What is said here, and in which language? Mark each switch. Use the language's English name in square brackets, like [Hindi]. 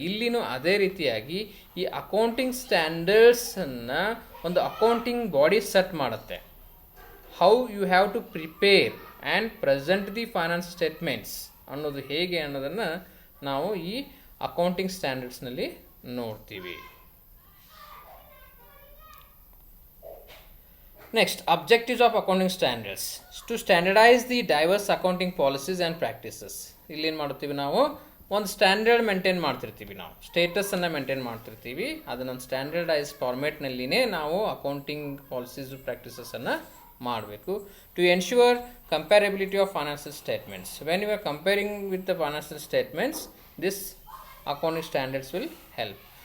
[Kannada] ಇಲ್ಲಿನೂ ಅದೇ ರೀತಿಯಾಗಿ ಈ ಅಕೌಂಟಿಂಗ್ ಸ್ಟ್ಯಾಂಡರ್ಡ್ಸನ್ನು ಒಂದು ಅಕೌಂಟಿಂಗ್ ಬಾಡಿ ಸೆಟ್ ಮಾಡುತ್ತೆ. [English] how you have to prepare and present the finance statements [Kannada] ಅನ್ನೋದು ಹೇಗೆ ಅನ್ನೋದನ್ನು ನಾವು ಈ ಅಕೌಂಟಿಂಗ್ ಸ್ಟ್ಯಾಂಡರ್ಡ್ಸ್ನಲ್ಲಿ ನೋಡ್ತೀವಿ. [English] Next, objectives of accounting standards. To standardize the diverse accounting policies and practices. [Kannada] ಇಲ್ಲಿ ಏನು ಮಾಡ್ತೀವಿ, ನಾವು ಒಂದು ಸ್ಟ್ಯಾಂಡರ್ಡ್ ಮೇಂಟೈನ್ ಮಾಡ್ತಿರ್ತೀವಿ, ನಾವು ಸ್ಟೇಟಸನ್ನು ಮೇಂಟೈನ್ ಮಾಡ್ತಿರ್ತೀವಿ. ಅದನ್ನೊಂದು ಸ್ಟ್ಯಾಂಡರ್ಡೈಸ್ ಫಾರ್ಮೇಟ್ನಲ್ಲಿನೇ ನಾವು ಅಕೌಂಟಿಂಗ್ ಪಾಲಿಸೀಸ್ ಪ್ರಾಕ್ಟೀಸಸನ್ನು ಮಾಡಬೇಕು. [English] To ensure comparability of financial statements. When you are comparing with the financial statements, this accounting standards will help.